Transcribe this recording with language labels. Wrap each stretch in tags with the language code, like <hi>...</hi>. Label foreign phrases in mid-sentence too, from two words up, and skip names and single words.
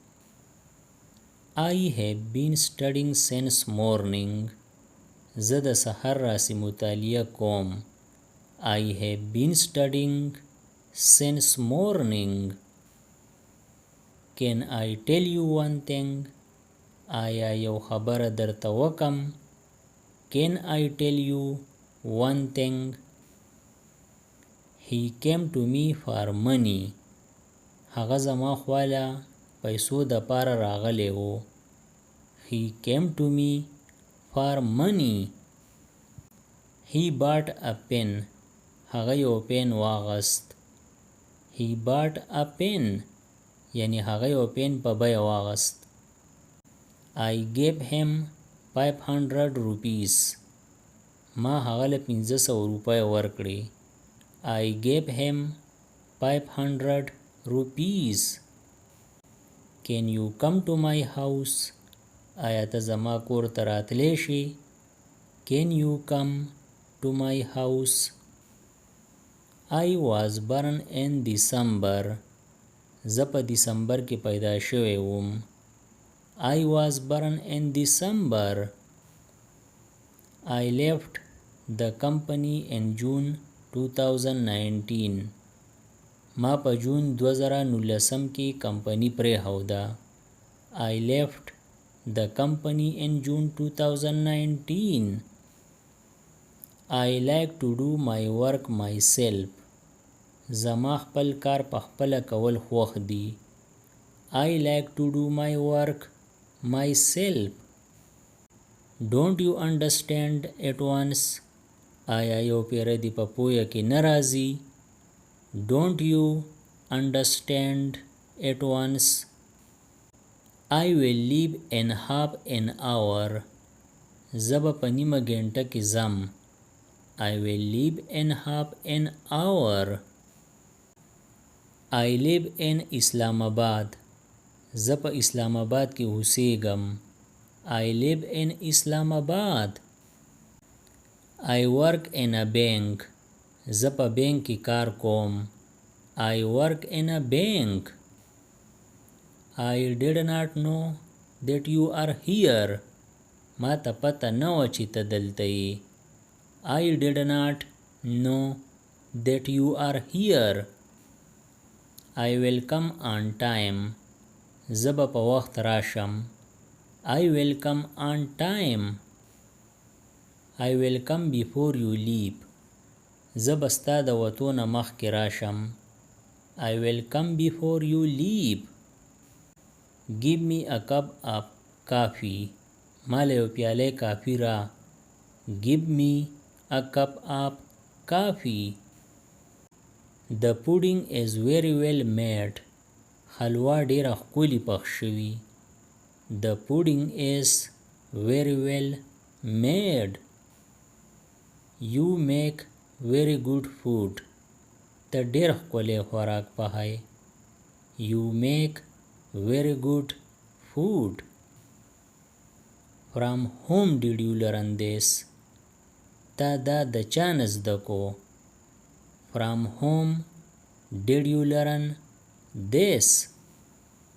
<en>I have been studying since morning.</en> <ps>زه د سحر راسی مطالعه کوم.</ps> <en>I have been studying since morning. Can I tell you one thing?</en> <ps>آیا یو خبره درته وکم.</ps> <en>Can I tell you one thing? He came to me for money.</en> <ps>هغه زما خواله پیسو د پاره راغلی و.</ps> <en>He came to me for money. He bought a pen.</en> <ps>هغه یو پین واغست.</ps> <en>He bought a pen.</en> <ps>یعنی هغه یو پین په بیه واغست.</ps> <en>I gave him 500 rupees.</en> <ps>ما هغه له 500 روپۍ ورکړې.</ps> <en>I gave him 500 rupees. Can you come to my house?</en> <ps>آیا ته زما کور ته راتلی شي.</ps> <en>Can you come to my house? I was born in December.</en> <ps>زه په دسمبر کې پیدا شوی وم.</ps> <en>I was born in December. I left the company in June 2019.</en> <ps>ما په جون 2019 کې کمپنی پرېښوده.</ps> <en>I left the company in June 2019. I like to do my work myself.</en> <ps>زما خپل کار په خپله کول خوښ دی.</ps> <en>I like to do my work myself. Don't you understand at once?</en> <ps>آیا یو پیره دی په پویه کې نه راځي.</ps> <en>Don't you understand at once? I will leave in half an hour.</en> <ps>زه به په نیمه ګنټه کې ځم.</ps> <en>I will leave in half an hour. I live in Islamabad.</en> <ps>زه په اسلام آباد کې اوسېږم.</ps> <en>I live in Islamabad. I work in a bank.</en> <ps>زه په بانک کې کار کوم.</ps> <en>I work in a bank. I did not know that you are here.</en> <ps>ما ته پته نه وه چې ته دلته یې.</ps> <en>I did not know that you are here. I will come on time.</en> <ps>زه به په وخت راشم.</ps> <en>I will come on time. I will come before you leave.</en> <ps>زه به ستا د وتو نه مخکې راشم.</ps> <en>I will come before you leave. Give me a cup of coffee.</en> <ps>ما له یو پیاله کافي را.</ps> <en>Give me a cup of coffee. The pudding is very well made.</en> <ps>حلوا ډیره ښکلي پخ شوي.</ps> <en>The pudding is very well made. You make very good food.</en> <ps>ته ډیر ښکلی خوراک پخوې.</ps> <en>You make very good food. From whom did you learn this?</en> <ps>تا دا د چا نه زده کو.</ps> <en>From whom did you learn this?</en>